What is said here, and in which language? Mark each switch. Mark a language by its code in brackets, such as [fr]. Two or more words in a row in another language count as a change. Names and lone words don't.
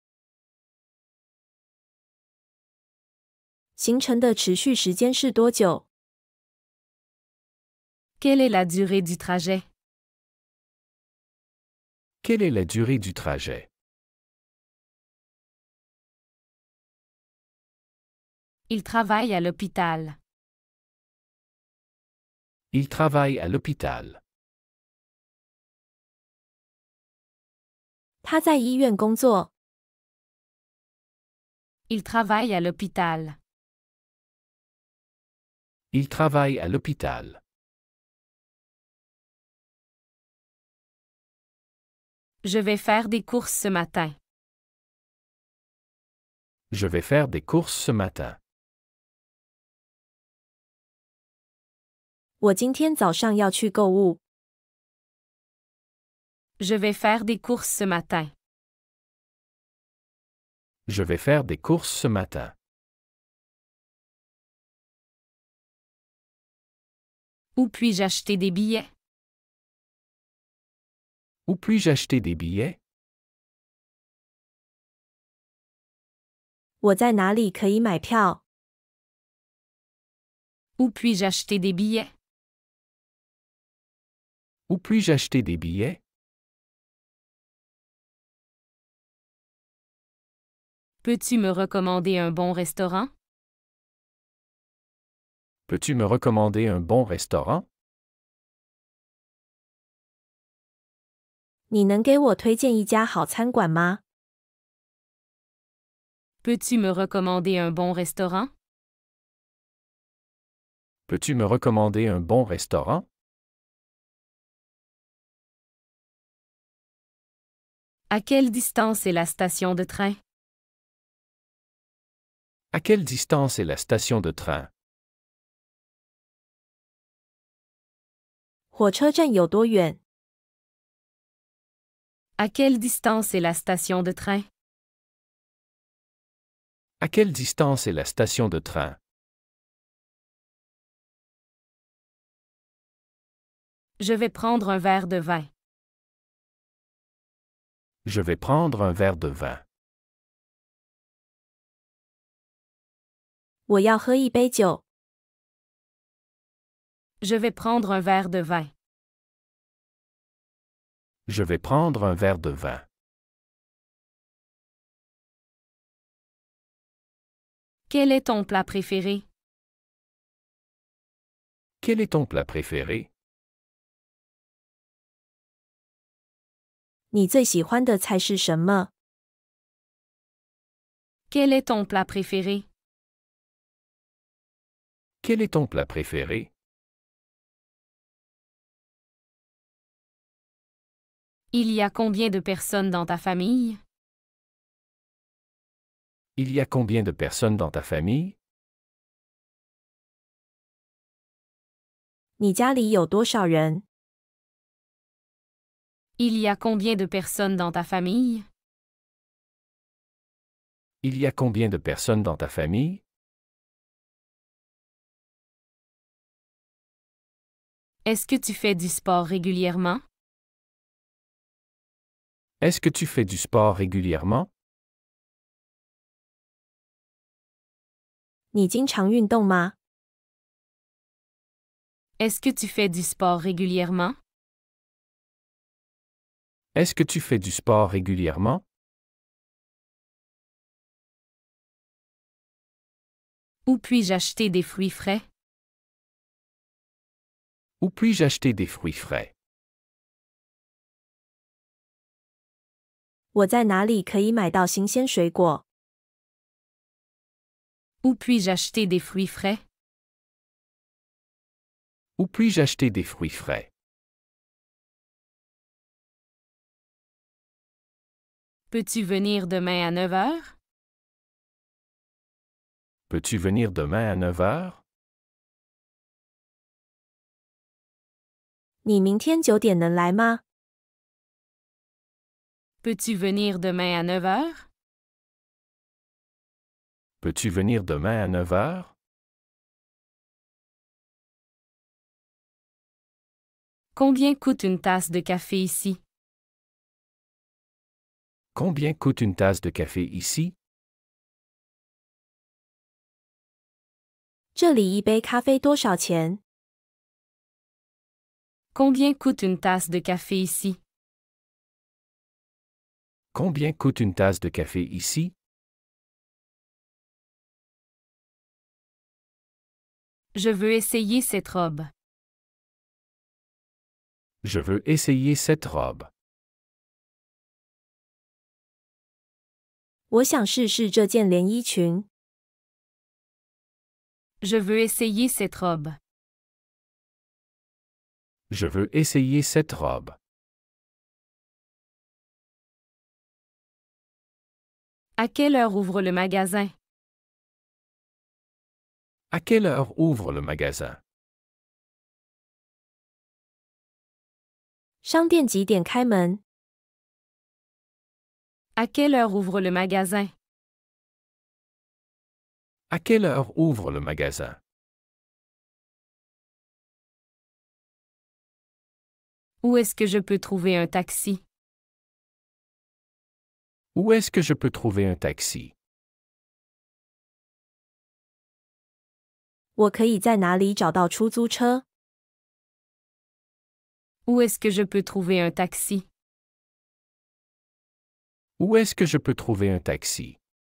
[zh] 行程的持续时间是多久？ [fr] Quelle est la durée du trajet? Quelle est la durée du trajet? Il travaille à l'hôpital. Il travaille à l'hôpital. [zh] 他在医院工作。 [fr] Il travaille à l'hôpital. Il travaille à l'hôpital. Je vais faire des courses ce matin. Je vais faire des courses ce matin. [zh] 我今天早上要去购物。 [fr] Je vais faire des courses ce matin. Je vais faire des courses ce matin. Où puis-je acheter des billets? Où puis-je acheter des billets? [zh] 我在哪里可以买票？ [fr] Où puis-je acheter des billets? Où puis-je acheter des billets? Peux-tu me recommander un bon restaurant? Peux-tu me recommander un bon restaurant? [zh] 你能给我推荐一家好餐馆吗？ [fr] Peux-tu me recommander un bon restaurant? Peux-tu me recommander un bon restaurant? À quelle distance est la station de train? À quelle distance est la station de train? [zh] 火车站有多远？ [fr] À quelle distance est la station de train? À quelle distance est la station de train? Je vais prendre un verre de vin. Je vais prendre un verre de vin. [zh] 我要喝一杯酒。 [fr] Je vais prendre un verre de vin. Je vais prendre un verre de vin. Quel est ton plat préféré? Quel est ton plat préféré? [zh] 你最喜欢的菜是什么？ [fr] Quel est ton plat préféré? Quel est ton plat préféré? Il y a combien de personnes dans ta famille? Il y a combien de personnes dans ta famille? [zh] 你家里有多少人？ [fr] Il y a combien de personnes dans ta famille? Il y a combien de personnes dans ta famille? Est-ce que tu fais du sport régulièrement? Est-ce que tu fais du sport régulièrement? [zh] 你经常运动吗？ [fr] Est-ce que tu fais du sport régulièrement? Est-ce que tu fais du sport régulièrement? Où puis-je acheter des fruits frais? Où puis-je acheter des fruits frais? [zh] 我在哪里可以买到新鲜水果？ [fr] Où puis-je acheter des fruits frais? Où puis-je acheter des fruits frais? Peux-tu venir demain à 9 heures? Peux-tu venir demain à 9 heures? [zh] 你明天9点能来吗？ [fr] Peux-tu venir demain à 9 heures? Peux-tu venir demain à 9 heures? Combien coûte une tasse de café ici? Combien coûte une tasse de café ici? [zh] 这里一杯咖啡多少钱？ [fr] Combien coûte une tasse de café ici? Combien coûte une tasse de café ici? Je veux essayer cette robe. Je veux essayer cette robe. [zh] 我想试试这件连衣裙。 [fr] Je veux essayer cette robe. Je veux essayer cette robe. À quelle heure ouvre le magasin? À quelle heure ouvre le magasin? [zh] 商店几点开门？ [fr] À quelle heure ouvre le magasin? À quelle heure ouvre le magasin? Où est-ce que je peux trouver un taxi? Où est-ce que je peux trouver un taxi? [zh] 我可以在哪里找到出租车？ [fr] Où est-ce que je peux trouver un taxi? Où est-ce que je peux trouver un taxi?